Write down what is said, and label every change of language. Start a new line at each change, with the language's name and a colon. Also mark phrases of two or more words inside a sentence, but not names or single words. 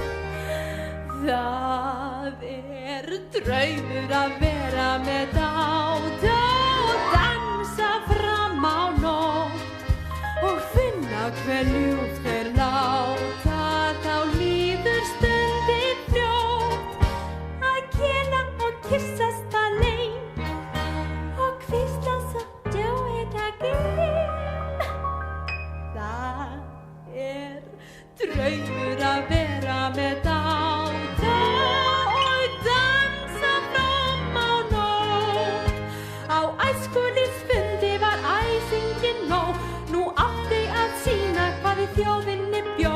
Icelandic: Það draumur að vera með dáta og dansa fram á nótt og finna hve ljúft láta þá líður stundin fljótt að kela og kyssast alein og hvísla svo
English: do it again.
Icelandic: Það draumur að vera með dáta og dansa fram á nótt. Á æskulýðsfundi var æsingin nóg nú átti að sýna hvað í þjóðinni bjó.